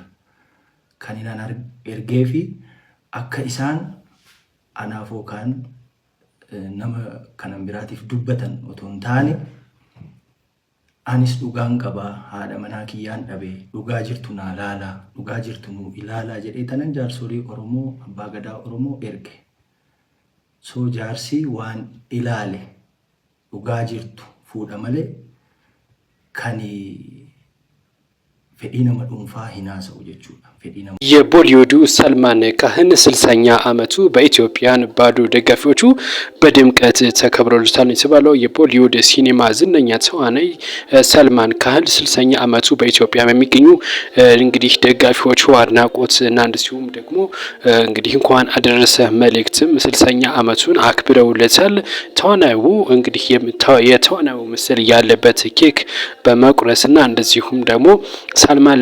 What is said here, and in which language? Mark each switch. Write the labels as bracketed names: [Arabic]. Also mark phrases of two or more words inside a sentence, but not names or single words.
[Oromo] Kan inaan ergee fi akka isaan anaaf yookaan nama kanan biraatiif dubbatan otoo hin taane anis dhugaan qabaa, haadha manaa kiyyaan dhabee dhugaa jirtu naa laalaa, dhugaa jirtu nuu ilaalaa jedhee tanan jaarsolii Oromoo abbaa gadaa Oromoo erge. So jaarsi waan ilaale dhugaa jirtu fuudha malee kan fedhii nama dhuunfaa hinaasa'u jechuudha. [Amharic] የቦሊውዱ ሰልማን ካህን 60ኛ ዓመቱ በኢትዮጵያን ባዶ ደጋፊዎቹ በድምቀት ተከብሮለታል የተባለው የቦሊውድ ሲኒማ ዝነኛ ተዋናይ ሰልማን ካህን 60ኛ ዓመቱ በኢትዮጵያ የሚገኙ እንግዲህ ደጋፊዎቹ አድናቆት እና እንደዚሁም ደግሞ እንግዲህ እንኳን አደረሰ መልእክትም 60ኛ ዓመቱን አክብረውለታል። ተዋናዩ እንግዲህ የተዋናዩ ምስል ያለበት ኬክ በመቁረስና እንደዚሁም ደግሞ ሰልማን